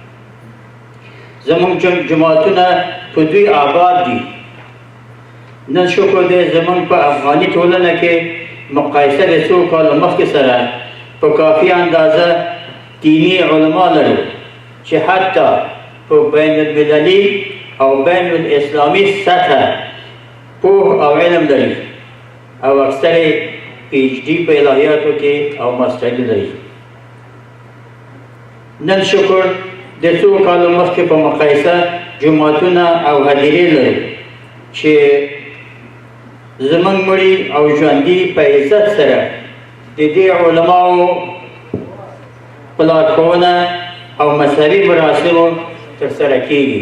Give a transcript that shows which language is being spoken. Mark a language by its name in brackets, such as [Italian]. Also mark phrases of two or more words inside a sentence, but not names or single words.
[Pashto] زموږ جماعتونه په دوی آباد دي. نن شکر دی زموږ په افغاني ټولنه کې مقایسه د څو کالو مخکې سره په کافي اندازه دیني علما لرو چې حتی په بین المللی او بین الاسلامی سطح پوه او علم لري او اکثر پی ایچ ډي په الهیاتو کې او ماستري لري. نن شکر د څو کالو مخکې په مقایسه جوماتونه او هدیرې لري چې زمونږ مړي او ژوندي په عزت سره د دې علماو په لارښوونه او مذهبي مراسمو ترسره کېږي.